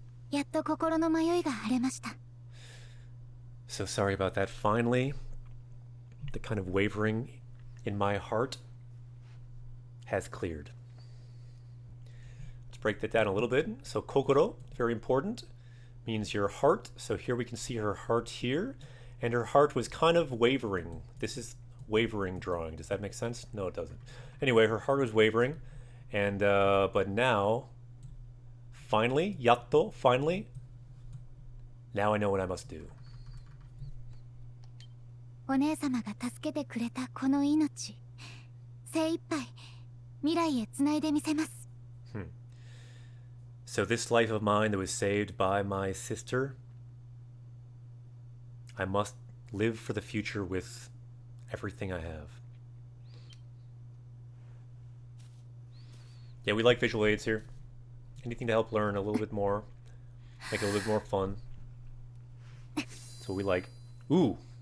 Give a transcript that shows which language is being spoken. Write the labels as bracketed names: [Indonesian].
[Japanese] やっと心の迷いが晴れました。 [English] So sorry about that. Finally, the kind of wavering in my heart has cleared. Let's break that down a little bit. So kokoro, very important, means your heart. So here we can see her heart here, and her heart was kind of wavering. This is wavering drawing. Does that make sense? No, it doesn't. Anyway, her heart was wavering, and but now, finally, yatto, finally, now I know what I must do. [Japanese] お姉様が助けてくれたこの命、精一杯未来へつないでみせます。 [English] So this life of mine that was saved by my sister, I must live for the future with everything I have. Yeah, we like visual aids here. Anything to help learn a little bit more, make it a little bit more fun. That's what we like. Ooh!